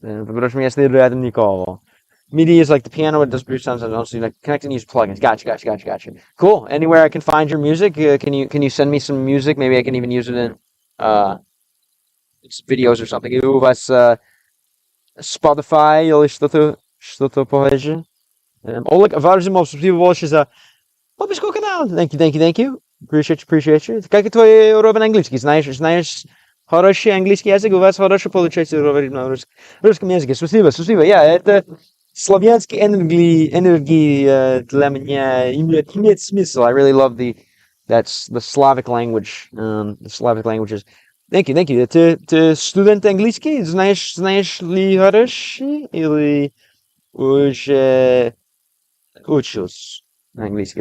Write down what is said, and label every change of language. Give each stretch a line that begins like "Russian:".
Russian: Впрочем, если рядом никого.
English: MIDI is like the piano, it does brief sounds, and also like connect and use plugins. Gotcha. Cool. Anywhere I can find your music, can you send me some music? Maybe I can even use it in videos or something.
Russian: У вас Spotify или что-то похожее? Oleg Varzhimov, спасибо большое за подписку канал.
English: Thank you. Appreciate you.
Russian: Как твой уровень английский? Знаешь хороший английский язык? У вас хорошо получается говорить на русском языке. Спасибо. Это славянский энергии для меня имеет смысл.
English: I really love the Slavic language, the Slavic languages. Thank you.
Russian: Ты студент английский? Знаешь ли хороший или уже учился английский?